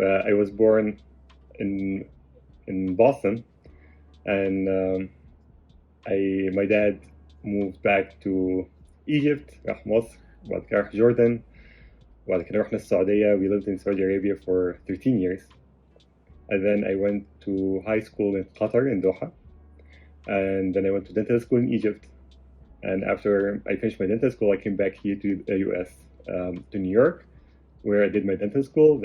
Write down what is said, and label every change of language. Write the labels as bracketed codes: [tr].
[en] I was born in Boston, and my dad moved back to Egypt. [ar] راح مصر وبعد كده راح جوردن وبعد كده رحنا السعودية. [en] We lived in Saudi Arabia for 13 years. And then I went to high school in Qatar, in Doha. And then I went to dental school in Egypt. And after I finished my dental school, I came back here to the US, to New York, where I did my dental school.